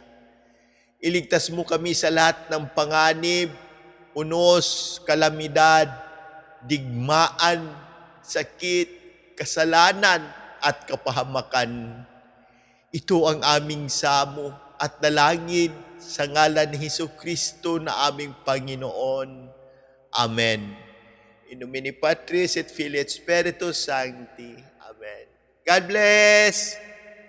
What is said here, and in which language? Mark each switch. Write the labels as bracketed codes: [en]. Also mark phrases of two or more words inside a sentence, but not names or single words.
[tl] Iligtas mo kami sa lahat ng panganib, unos, kalamidad, digmaan, sakit, kasalanan at kapahamakan. Ito ang aming samo at dalangin sa ngalan ni Hesukristo na aming Panginoon. Amen. [la] In nomine Patris et Filii et Spiritus Sancti. [en] Amen. God bless!